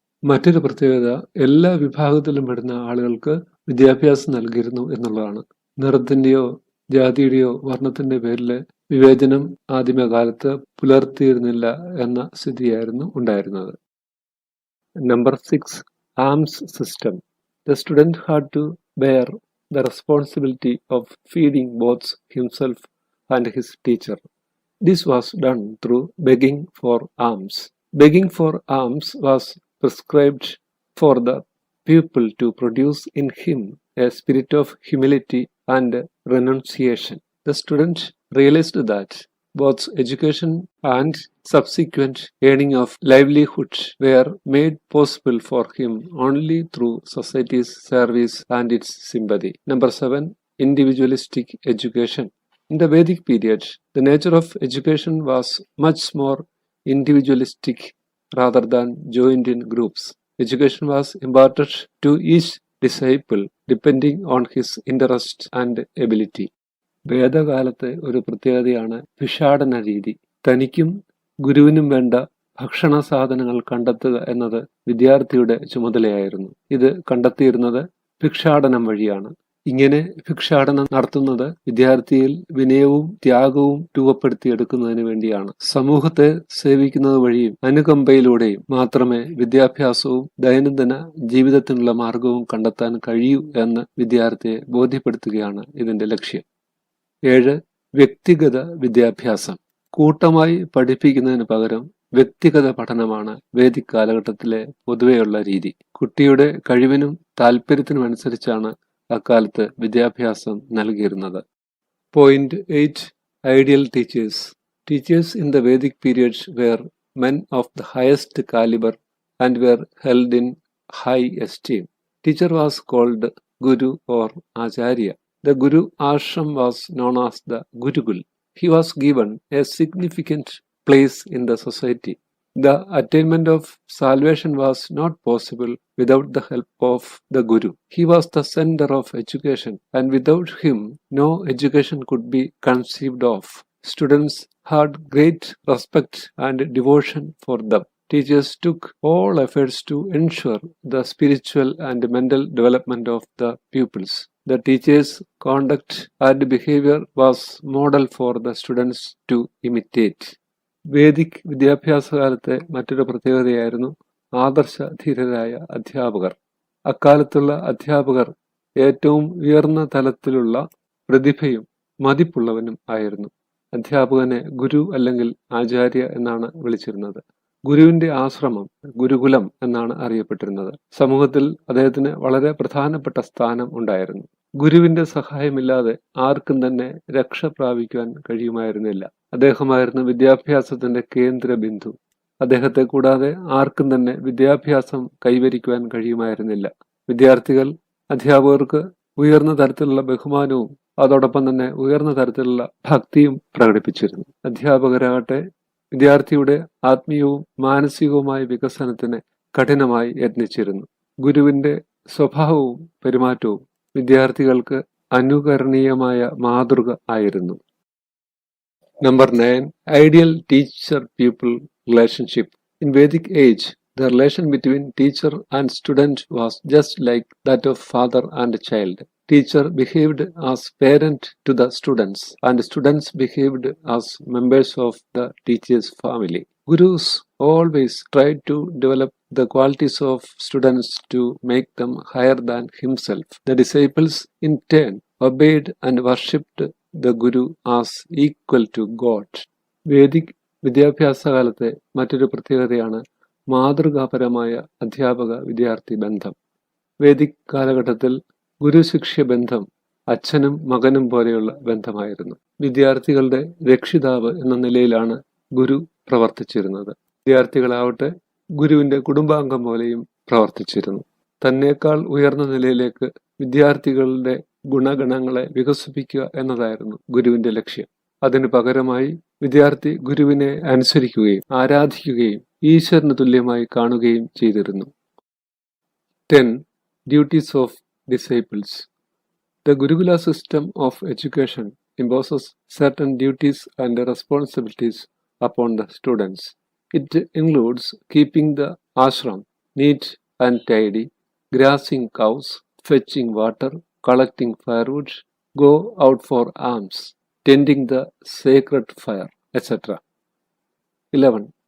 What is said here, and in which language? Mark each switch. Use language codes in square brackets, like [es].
[ml] മറ്റൊരു പ്രത്യേകത, എല്ലാ വിഭാഗത്തിലും പെടുന്ന ആളുകൾക്ക് വിദ്യാഭ്യാസം നൽകിയിരുന്നു എന്നുള്ളതാണ്. നിറത്തിന്റെയോ ജാതിയുടെയോ വർണ്ണത്തിന്റെ പേരിൽ വിവേചനം ആദിമകാലത്ത് പുലർത്തിയിരുന്നില്ല എന്ന സ്ഥിതിയായിരുന്നു ഉണ്ടായിരുന്നത്. [en] Number 6, alms system. The student had to bear the responsibility of feeding both himself and his teacher. This was done through begging for alms. Begging for alms was prescribed for the pupil to produce in him a spirit of humility and renunciation. The student realized that both education and subsequent earning of livelihood were made possible for him only through society's service and its sympathy. Number 7, individualistic education. In the Vedic period, the nature of education was much more individualistic rather than joined in groups. Education was imparted to each disciple depending on his interest and ability. [ml] വേദകാലത്തെ ഒരു പ്രത്യേകതയാണ് ഭിക്ഷാടന രീതി. തനിക്കും ഗുരുവിനും വേണ്ട ഭക്ഷണ സാധനങ്ങൾ കണ്ടെത്തുക എന്നത് വിദ്യാർത്ഥിയുടെ ചുമതലയായിരുന്നു. ഇത് കണ്ടെത്തിയിരുന്നത് ഭിക്ഷാടനം വഴിയാണ്. ഇങ്ങനെ ഭിക്ഷാടനം നടത്തുന്നത് വിദ്യാർത്ഥിയിൽ വിനയവും ത്യാഗവും രൂപപ്പെടുത്തിയെടുക്കുന്നതിന് വേണ്ടിയാണ്. സമൂഹത്തെ സേവിക്കുന്നത് വഴിയും അനുകമ്പയിലൂടെയും മാത്രമേ വിദ്യാഭ്യാസവും ദൈനംദിന ജീവിതത്തിനുള്ള മാർഗവും കണ്ടെത്താൻ കഴിയൂ എന്ന് വിദ്യാർത്ഥിയെ ബോധ്യപ്പെടുത്തുകയാണ് ഇതിന്റെ ലക്ഷ്യം. 7, വ്യക്തിഗത വിദ്യാഭ്യാസം. കൂട്ടമായി പഠിപ്പിക്കുന്നതിന് പകരം വ്യക്തിഗത പഠനമാണ് വേദിക് കാലഘട്ടത്തിലെ പൊതുവെയുള്ള രീതി. കുട്ടിയുടെ കഴിവിനും താല്പര്യത്തിനും അനുസരിച്ചാണ് അക്കാലത്ത് വിദ്യാഭ്യാസം നൽകിയിരുന്നത്. [en] Point 8, ideal teachers. Teachers in the Vedic period were men of the highest caliber and were held in high esteem. Teacher was called Guru or Acharya. The Guru ashram was known as the Gurukul. He was given a significant place in the society. The attainment of salvation was not possible without the help of the Guru. He was the center of education, and without him, no education could be conceived of. Students had great respect and devotion for them. teachers took all efforts to ensure the spiritual and mental development of the pupils. The teachers' conduct and behavior was model for the students to imitate. [ml] Vedic വിദ്യാഭ്യാസകാലത്തെ മറ്റൊരു പ്രത്യേകതയായിരുന്നു ആദർശധീരരായ അധ്യാപകർ. അക്കാലത്തുള്ള അധ്യാപകർ ഏറ്റവും ഉയർന്ന തലത്തിലുള്ള പ്രതിഭയും മതിപ്പുള്ളവനും ആയിരുന്നു. അധ്യാപകനെ ഗുരു അല്ലെങ്കിൽ ആചാര്യ എന്നാണ് വിളിച്ചിരുന്നത്. ഗുരുവിന്റെ ആശ്രമം ഗുരുകുലം എന്നാണ് അറിയപ്പെട്ടിരുന്നത്. സമൂഹത്തിൽ അദ്ദേഹത്തിന് വളരെ പ്രധാനപ്പെട്ട സ്ഥാനം ഉണ്ടായിരുന്നു. ഗുരുവിന്റെ സഹായമില്ലാതെ ആർക്കും തന്നെ രക്ഷ പ്രാപിക്കുവാൻ കഴിയുമായിരുന്നില്ല. അദ്ദേഹമായിരുന്നു വിദ്യാഭ്യാസത്തിന്റെ കേന്ദ്ര ബിന്ദു. അദ്ദേഹത്തെ കൂടാതെ ആർക്കും തന്നെ വിദ്യാഭ്യാസം കൈവരിക്കുവാൻ കഴിയുമായിരുന്നില്ല. വിദ്യാർത്ഥികൾ അധ്യാപകർക്ക് ഉയർന്ന തരത്തിലുള്ള ബഹുമാനവും അതോടൊപ്പം തന്നെ ഉയർന്ന തരത്തിലുള്ള ഭക്തിയും പ്രകടിപ്പിച്ചിരുന്നു. അധ്യാപകരാകട്ടെ വിദ്യാർത്ഥിയുടെ ആത്മീയവും മാനസികവുമായ വികസനത്തിന് കഠിനമായി യത്നിച്ചിരുന്നു. ഗുരുവിന്റെ സ്വഭാവവും പെരുമാറ്റവും വിദ്യാർത്ഥികൾക്ക് അനുകരണീയമായ മാതൃക ആയിരുന്നു. [en] Number 9. Ideal teacher-pupil relationship. In Vedic age, the relation between teacher and student was just like that of father and child. Teacher behaved as parent to the students, and students behaved as members of the teacher's family. Gurus always tried to develop the qualities of students to make them higher than himself. The disciples, in turn, obeyed and worshipped the Guru as equal to God. [ml] Vedic വിദ്യാഭ്യാസകാലത്തെ മറ്റൊരു പ്രത്യേകതയാണ് മാതൃകാപരമായ അധ്യാപക വിദ്യാർത്ഥി ബന്ധം. Vedic കാലഘട്ടത്തിൽ ഗുരുശിഷ്യ ബന്ധം അച്ഛനും മകനും പോലെയുള്ള ബന്ധമായിരുന്നു. വിദ്യാർത്ഥികളുടെ രക്ഷിതാവ് എന്ന നിലയിലാണ് ഗുരു പ്രവർത്തിച്ചിരുന്നത്. വിദ്യാർത്ഥികളാവട്ടെ ഗുരുവിന്റെ കുടുംബാംഗം പോലെയും പ്രവർത്തിച്ചിരുന്നു. തന്നേക്കാൾ ഉയർന്ന നിലയിലേക്ക് വിദ്യാർത്ഥികളുടെ ഗുണഗണങ്ങളെ വികസിപ്പിക്കുക എന്നതായിരുന്നു ഗുരുവിന്റെ ലക്ഷ്യം. അതിനു പകരമായി വിദ്യാർത്ഥി ഗുരുവിനെ അനുസരിക്കുകയും ആരാധിക്കുകയും ഈശ്വരന് തുല്യമായി കാണുകയും ചെയ്തിരുന്നു. [en] 10. Duties of disciples. The Gurukula system of education imposes certain duties and responsibilities upon the students. It includes keeping the ashram neat and tidy, grazing cows, fetching water, collecting firewood, go out for alms, tending the sacred fire, etc. 11.